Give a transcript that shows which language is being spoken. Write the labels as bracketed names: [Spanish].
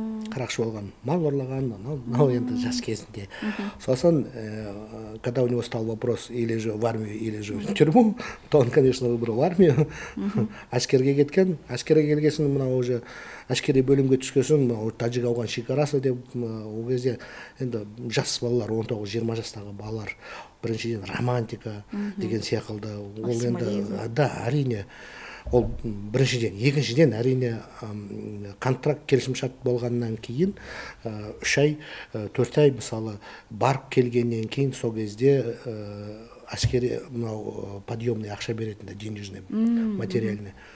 [Kazakh] Қарақшы болған, мал ұрлаған, мынау енді жас кезінде. [Russian] Сосын, когда у него стал вопрос или же в армию, или же в тюрьму, то он, конечно, выбрал армию. [Kazakh] Әскерге кеткен, әскерге келгесін, мынау уже әскери бөлімге түскесін, мынау Тажик-Ауған шекарасы деп, ол кезде енді жас балалар, 19-20 жастағы балалар, біріншіден романтика деген сияқылды. Ол енді, да, әрине. Ол біріншіден, екіншіден әрине контракт келісімшарт болғаннан кейін 3 ай, 4 ай мысалы барып келгеннен кейін сол кезде әскери подъемный ақша беретін, [Russian] денежный, материальный.